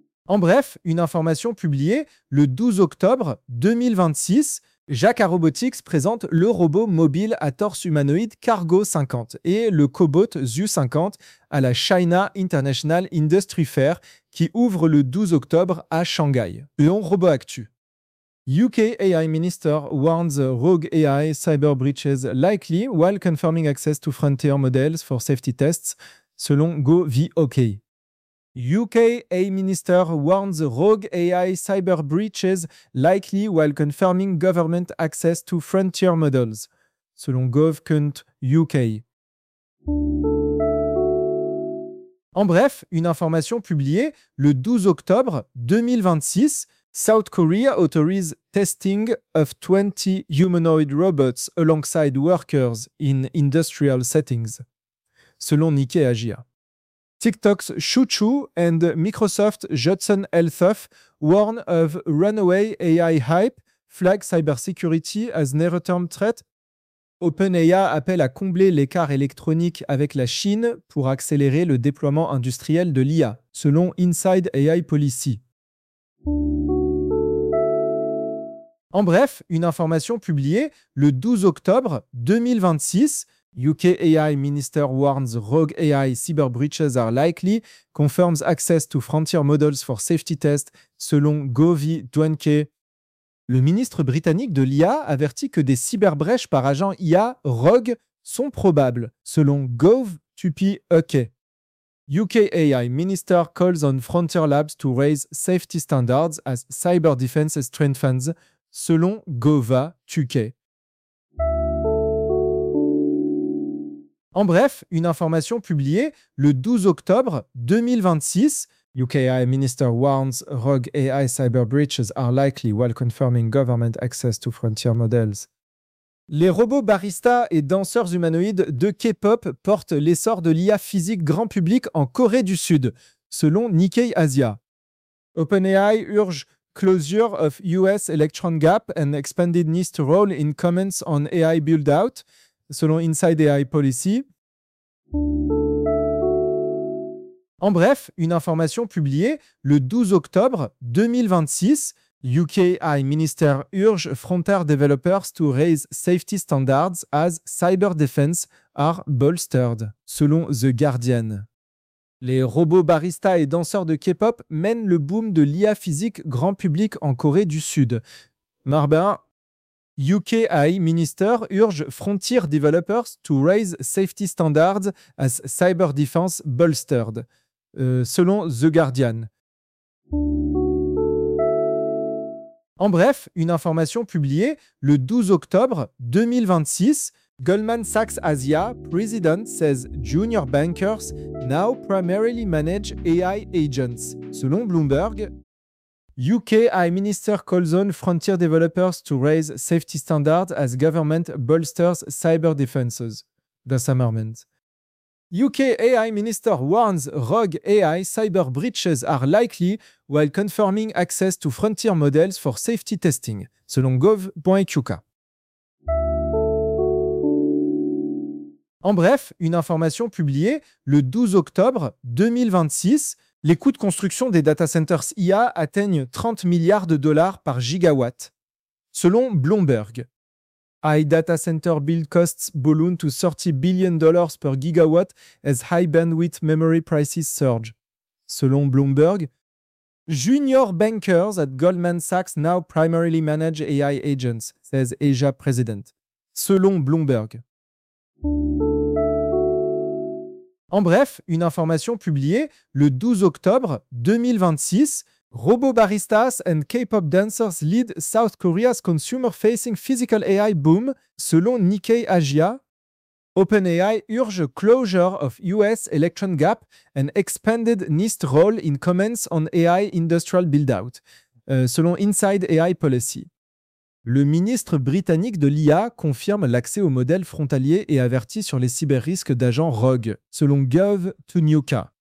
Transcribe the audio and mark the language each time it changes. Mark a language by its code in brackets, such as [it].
[fr] En bref, une information publiée le 12 octobre 2026, Jacques Arobotics présente le robot mobile à torse humanoïde Cargo 50 et le cobot ZU 50 à la China International Industry Fair qui ouvre le 12 octobre à Shanghai. Léon Robot Actu. [en] UK AI Minister warns rogue AI cyber breaches likely while confirming access to frontier models for safety tests, [fr] selon GovOK. [en] UK AI Minister warns rogue AI cyber breaches likely while confirming government access to frontier models, [fr] selon Gov.UK. En bref, une information publiée le 12 octobre 2026, [en] South Korea authorizes testing of 20 humanoid robots alongside workers in industrial settings, [fr] selon Nikkei Asia. [en] TikTok's ChuChu and Microsoft's Judson Althoff warn of runaway AI hype, flag cybersecurity as near-term threat. [fr] OpenAI appelle à combler l'écart électronique avec la Chine pour accélérer le déploiement industriel de l'IA, selon Inside AI Policy. En bref, une information publiée le 12 octobre 2026, [en] UK AI Minister warns rogue AI cyber breaches are likely, confirms access to frontier models for safety tests, [fr] selon Gov.UK. Le ministre britannique de l'IA avertit que des cyberbrèches par agent IA rogue sont probables, selon Gov.UK. [en] UK AI Minister calls on frontier labs to raise safety standards as cyber defense strengthens, [fr] selon Gov.UK. En bref, une information publiée le 12 octobre 2026. [en] UK AI Minister warns rogue AI cyber breaches are likely while confirming government access to frontier models. [fr] Les robots baristas et danseurs humanoïdes de K-pop portent l'essor de l'IA physique grand public en Corée du Sud, selon Nikkei Asia. [en] OpenAI urge Closure of US Electron Gap and Expanded NIST Role in Comments on AI Build-out, [fr] selon Inside AI Policy. En bref, une information publiée le 12 octobre 2026, [en] UK AI Minister urge frontier developers to raise safety standards as cyber defense are bolstered, [fr] selon The Guardian. Les robots baristas et danseurs de K-pop mènent le boom de l'IA physique grand public en Corée du Sud. [en] Marbin, UK AI Minister urge frontier developers to raise safety standards as cyber defense bolstered, [fr] selon The Guardian. En bref, une information publiée le 12 octobre 2026, [en] Goldman Sachs Asia President says junior bankers now primarily manage AI agents. [fr] Selon Bloomberg, [en] UK AI Minister calls on frontier developers to raise safety standards as government bolsters cyber defenses. The Summerman. UK AI Minister warns rogue AI cyber breaches are likely while confirming access to frontier models for safety testing, [fr] selon gov.qk. En bref, une information publiée le 12 octobre 2026, les coûts de construction des data centers IA atteignent 30 milliards de dollars par gigawatt, selon Bloomberg. [en] AI data center build costs balloon to $30 billion per gigawatt as high bandwidth memory prices surge. [fr] Selon Bloomberg, [en] junior bankers at Goldman Sachs now primarily manage AI agents, says Asia president. [fr] Selon Bloomberg. En bref, une information publiée le 12 octobre 2026. [en] Robot baristas and K-pop dancers lead South Korea's consumer-facing physical AI boom, [fr] selon Nikkei Asia. [en] OpenAI urge closure of US Electron Gap and expanded NIST role in comments on AI industrial build-out, [fr] selon Inside AI Policy. Le ministre britannique de l'IA confirme l'accès aux modèles frontaliers et avertit sur les cyber-risques d'agents rogues, selon Gov.UK.